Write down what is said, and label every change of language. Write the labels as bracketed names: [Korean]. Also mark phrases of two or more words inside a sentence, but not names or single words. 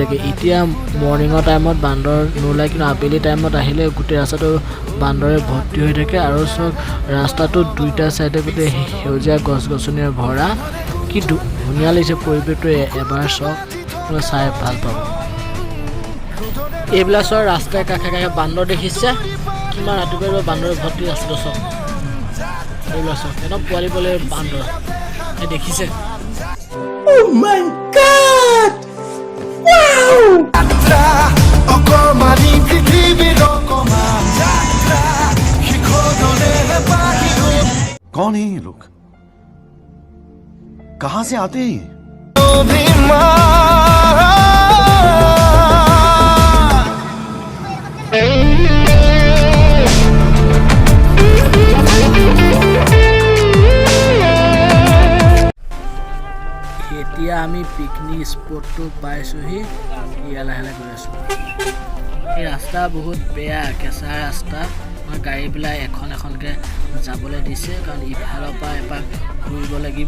[Assamese] থাকে এতিয়া [English] morningৰ timeত [Assamese] বান্দৰ নোলায় কিন্তু আবেলি টাইমত আহিলে গোটেই ৰাস্তাটো বান্দৰে ভৰ্তি হৈ থাকে আৰু চব ৰাস্তাটো দুইটা চাইডে গোটেই সেউজীয়া গছ গছনিৰে ভৰা কি ধুনীয়া লাগিছে পৰিৱেশটো এবাৰ চব চাই ভাল পাব এইবিলাক চব ৰাস্তাৰ কাষে কাষে বান্দৰ দেখিছে কিমান ৰাতিপুৱা বান্দৰ ভৰ্তি আছিলে চব এইবিলাক চব একদম পোৱালি পোৱালি বান্দৰ দেখিছে [Hindi] कौन है ये लोग कहां से आते हैं [Assamese] এতিয়া আমি পিকনিক স্পটটো পাইছোঁহি এতিয়া লাহে লাহে গৈ আছোঁ এই ৰাস্তা বহুত বেয়া কেঁচা ৰাস্তা আমাৰ গাড়ীবিলাক এখন এখনকৈ যাবলৈ দিছে কাৰণ ইফালৰ পৰা এপাক ঘূৰিব লাগিব